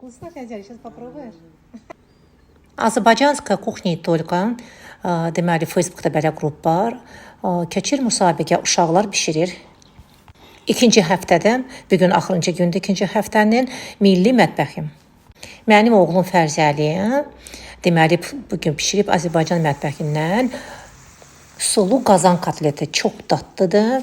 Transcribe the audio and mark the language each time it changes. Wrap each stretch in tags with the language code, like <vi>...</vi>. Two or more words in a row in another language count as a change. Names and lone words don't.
<ru>Вкусно, Федя, сейчас попробуешь? азербайджанская кухня и только</ru> <az>deməli Facebookda belə qrup var. Keçir müsabiqə, uşaqlar bişirir. İkinci həftədə, bu gün axırıncı gündür ikinci həftənin milli mətbəxim. Mənim oğlum Fərzəli deməli bu gün bişirib Azərbaycan mətbəxindən sulu qazan kotleti çox dadlıdır.</az>